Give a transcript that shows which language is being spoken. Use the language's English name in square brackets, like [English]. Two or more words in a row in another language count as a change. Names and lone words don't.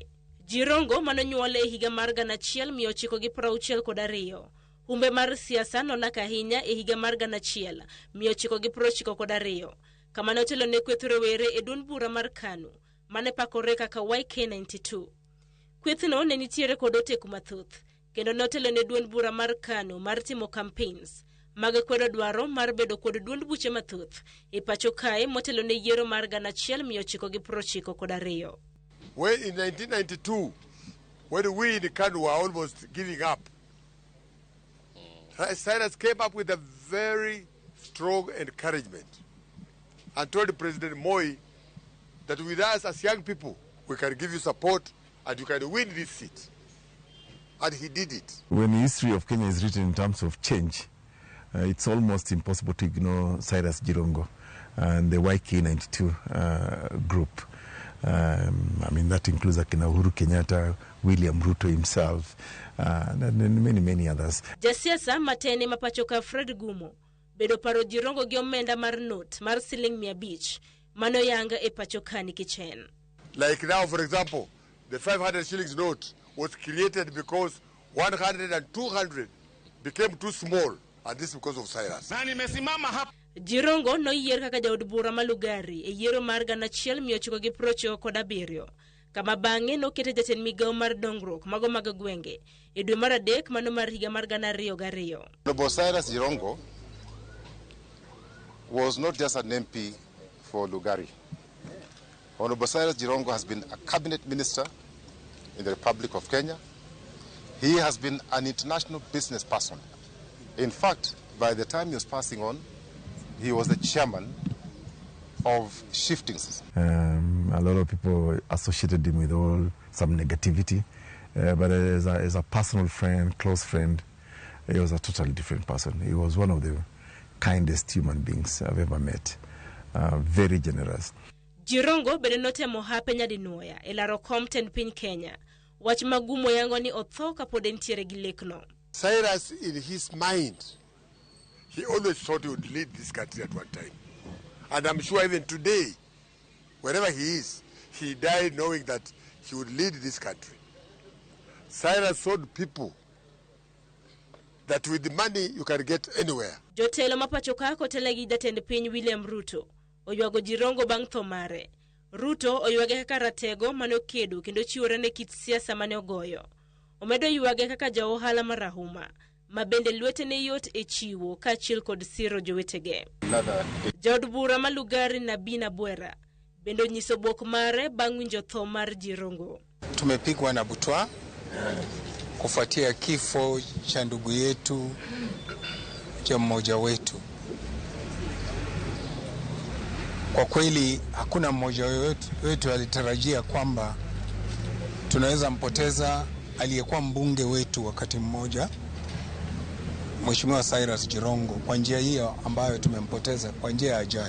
[Luo (Kenya and Tanzania)] Jirongo manonyuole e higa mar 1962 humbe mar siasa nolak ahinya e higa mar 1992 kamane otelo ne kweth rowere e duond bura mar KANU mane pakore kaka YK92. Kwethno ne nitiere kod oteku mathoth kendo notelo ne duond bura mar KANU mar timo campaigns mag kwedo dwaro mar bedo kod duond buche mathoth e pacho kae motelo ne yiero mar 1992. [English] When in 1992, when we in KANU were almost giving up, Cyrus came up with a very strong encouragement and told President Moi that with us as young people, we can give you support and you can win this seat. And he did it. When the history of Kenya is written in terms of change, it's almost impossible to ignore Cyrus Jirongo and the YK92 group. I mean, that includes Akina Uhuru Kenyatta, William Ruto himself, and many others. [Luo (Kenya and Tanzania)] Jasiasa matene mapachoka Fred Gumo bedo paro Jirongo gi omenda mar note mar siling 500 mano yanga e pachokani kichen. [English] Like now, for example, the 500 shillings note was created because 100 and 200 became too small, and this because of Cyrus. [Luo (Kenya and Tanzania)] Jirongo no yier kaka jaod bura malugari e yiero mar 1997 kama bang'e nokete jatend migao mar dongruok mago mag gwenge e dwe mar adek mano mar higa mar 2002. [English] Honorable Cyrus Jirongo was not just an MP for Lugari. Honorable Cyrus Jirongo has been a cabinet minister in the Republic of Kenya. He has been an international business person. In fact, by the time he was passing on, he was the chairman of Shiftings. A lot of people associated him with some negativity, but as a personal friend, close friend, he was a totally different person. He was one of the kindest human beings I've ever met. Very generous. [Luo (Kenya and Tanzania)] Jirongo bende notemo hape nyadinwoya e laro Compton piny Kenya. Wach magumo yango ni otho kapod entiere gi lekno. Cyrus, in his mind, he always thought he would lead this country at one time. And I'm sure even today, wherever he is, he died knowing that he would lead this country. Cyrus showed people that with the money you can get anywhere. Jotelo mapachoka kotele gi jatend piny William Ruto oywago Jirongo bang' tho mare. Ruto oywage kaka ratego manokedo kendo chiwore ne kit siasa mane ogoyo. Omedo ywage kaka jaohala marahuma ma bende lwete ne yot e chiwo kaachiel kod siro jowetege. Jaod bura malugari Nabina Bwera bendo nyiso bwok mare bang' winjo tho mar Jirongo. [Swahili] Tumepigwa na butwa kufuatia kifo cha ndugu yetu, cha mmoja wetu. Kwa kweli hakuna mmoja wetu alitarajia kwamba tunaweza mpoteza aliyekuwa mbunge wetu wakati mmoja, Mheshimiwa Cyrus Jirongo, kwa njia hiyo ambayo tumempoteza kwa njia ya ajali.